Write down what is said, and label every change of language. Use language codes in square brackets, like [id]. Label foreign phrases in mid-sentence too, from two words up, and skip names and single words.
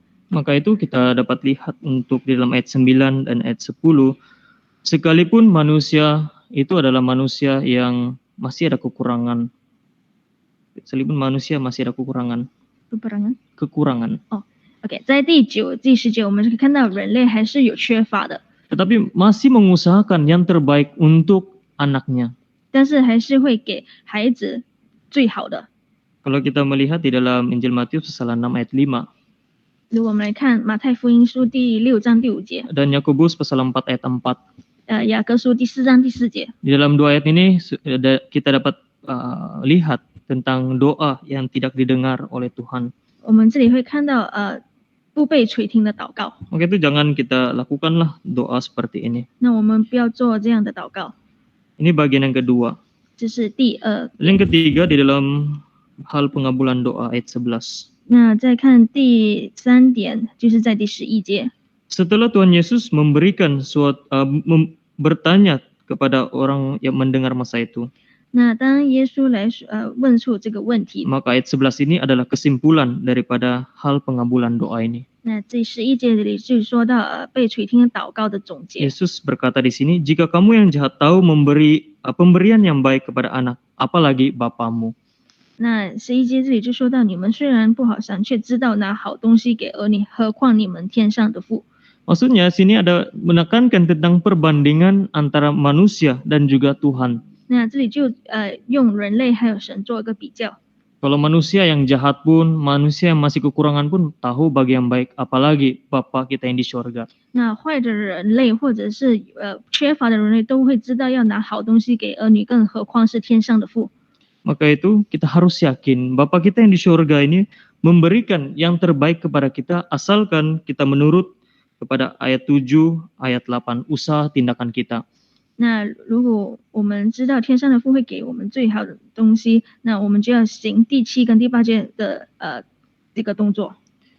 [id] Maka itu kita dapat lihat untuk di dalam ayat 9 dan ayat 10, sekalipun manusia itu adalah manusia yang masih ada kekurangan. Sekalipun manusia masih ada kekurangan. [zh] 不然呢 [id] Kekurangan. [zh] ？OK， 在第9、第10节，我们可以看到人类还是有缺乏的， [id] Tetapi masih mengusahakan yang terbaik untuk anaknya. [zh] 但是还是会给孩子最好的。 [id] Kalau kita melihat di dalam Injil Matius pasal 6 ayat 5 [zh] 如果我们来看马太福音书第6章第5节， [id] dan Yakobus pasal 4 ayat 4. [zh] 雅各书第4章第4节， [id] Di dalam dua ayat ini kita dapat lihat tentang doa yang tidak didengar oleh Tuhan. [zh] 我们这里会看到不被垂听的祷告。 [id] Maka itu jangan kita lakukanlah doa seperti ini. [zh] 那我们不要做这样的祷告。 [id] Ini bagian yang kedua. [zh] 这是第2。 [id] Yang ketiga di dalam hal pengabulan doa ayat 11. [zh] 那再看第3点，就是在第11节。 [id] Setelah Tuhan Yesus memberikan bertanya kepada orang yang mendengar masa itu, [zh] 那当耶稣来问出这个问题， [id] maka ayat 11 ini adalah kesimpulan daripada hal pengabulan doa ini. [zh] 那这11节里就说到被垂听的祷告的总结。 [id] Yesus berkata di sini, jika kamu yang jahat tahu memberi pemberian yang baik kepada anak, apalagi bapamu. [zh] 那11节这里就说到，你们虽然不好想，却知道拿好东西给儿女，何况你们天上的父。 [id] Maksudnya sini ada menekankan tentang perbandingan antara manusia dan juga Tuhan. [zh] 那这里就用人类还有神做一个比较。 [id] Kalau manusia yang jahat pun, manusia yang masih kekurangan pun tahu bagi yang baik, apalagi Bapa kita yang di surga. [zh] 那坏的人类或者是缺乏的人类都会知道要拿好东西给儿女，更何况是天上的父。 [id] Maka itu kita harus yakin Bapa kita yang di surga ini memberikan yang terbaik kepada kita asalkan kita menurut kepada ayat 7, ayat 8, usaha tindakan kita. [zh] 那如果我们知道天上的父会给我们最好的东西，那我们就要行第7跟第8节的这个动作。